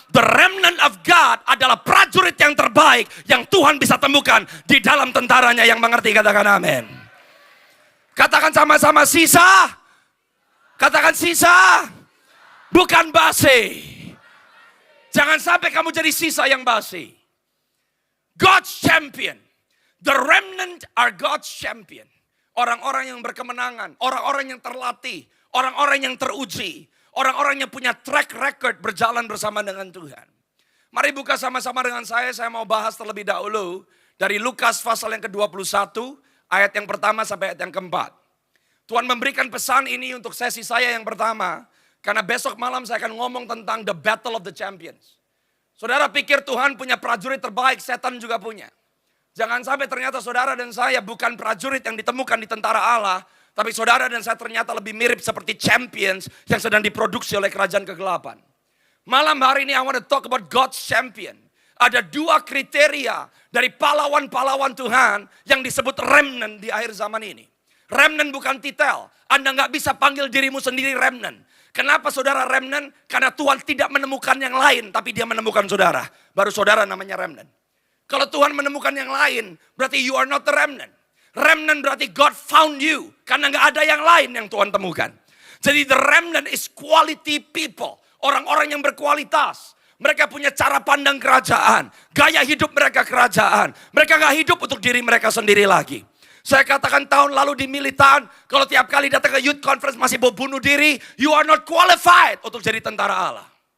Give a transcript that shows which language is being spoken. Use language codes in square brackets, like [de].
[en] The remnant of God [id] adalah prajurit yang terbaik yang Tuhan bisa temukan di dalam tentaranya yang mengerti. Katakan amin. Katakan sama-sama sisa. Katakan sisa. Bukan basi. Jangan sampai kamu jadi sisa yang basi. [en] God's champion. The remnant are God's champion. [id] Orang-orang yang berkemenangan. Orang-orang yang terlatih. Orang-orang yang teruji. Orang-orang yang punya track record berjalan bersama dengan Tuhan. Mari buka sama-sama dengan saya. Saya mau bahas terlebih dahulu. Dari Lukas pasal yang ke-21. Ayat yang pertama sampai ayat yang keempat. Tuhan memberikan pesan ini untuk sesi saya yang pertama. Karena besok malam saya akan ngomong tentang [en] the battle of the champions. [id] Saudara pikir Tuhan punya prajurit terbaik, setan juga punya. Jangan sampai ternyata saudara dan saya bukan prajurit yang ditemukan di tentara Allah. Tapi saudara dan saya ternyata lebih mirip seperti champions yang sedang diproduksi oleh kerajaan kegelapan. Malam hari ini [en] I want to talk about God's champion. [id] Ada dua kriteria dari pahlawan-pahlawan Tuhan yang disebut remnant di akhir zaman ini. Remnant bukan titel. Anda nggak bisa panggil dirimu sendiri remnant. Kenapa saudara remnant? Karena Tuhan tidak menemukan yang lain, tapi dia menemukan saudara. Baru saudara namanya remnant. Kalau Tuhan menemukan yang lain, berarti [en] you are not the remnant. Remnant [id] berarti [en] God found you. [id] Karena nggak ada yang lain yang Tuhan temukan. Jadi [en] the remnant is quality people. [id] Orang-orang yang berkualitas. Mereka punya cara pandang kerajaan. Gaya hidup mereka kerajaan. Mereka nggak hidup untuk diri mereka sendiri lagi. Saya katakan tahun lalu di militan, kalau tiap kali datang ke youth conference masih mau bunuh diri, [en] you are not qualified [id] untuk jadi tentara Allah.